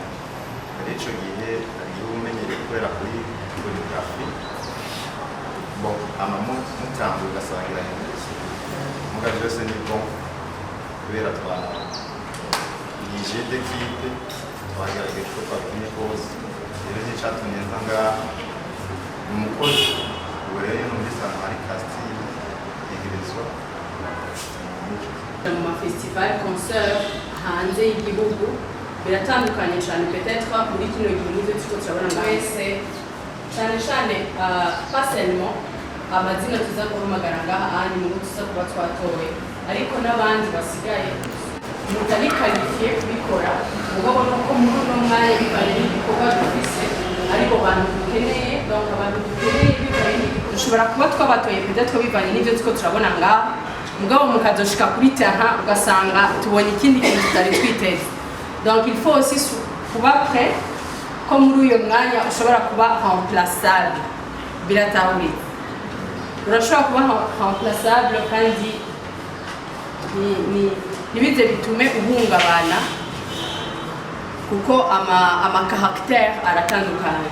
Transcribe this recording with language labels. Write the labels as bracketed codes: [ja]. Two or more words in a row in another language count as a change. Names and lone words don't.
[rn] Muri ico gihe iyo umenyereye gukorera kuri choreography mutambuye ugasangira n'inguzi muga byose ni bon kubera iyi [fr] jeu d'équipe [rn] twagerageje ko twatumye kose rero n'icatumye nza ngaha ni umukozi ubu rero numvise ahantu hari casting yegerezwa mu mafestival concert hanze y'igihugu biratandukanye cyane peut-être muri kino gihe n'ibyo turiko turabona mwese cyane cyane [fr] pas seulement [rn] amazina tuza guhamagara ngaha ahandi mu tuza kuba twatowe ariko n'abandi basigaye mutari qualifié kubikora mugabo nuko muri uno mwanya bivanye n'igikorwa dufise ariko bantu dukeneye donc abantu dukeneye bivanye n'igikorwa dushobora kuba twabatoye peut-être bivanye n'ibyo turiko turabona ngaha mugabo mukazoshika kuri terrain ugasanga tubonye ikindi kintu tutari twiteze. [fr] Donc il faut aussi [rn] kuba prêt ko muri uyo mwanya ushobora kuba remplaçable biratahuri urashobora kuba remplaçable kandi nibize bitume uhungabana kuko ama caractère aratandukanye.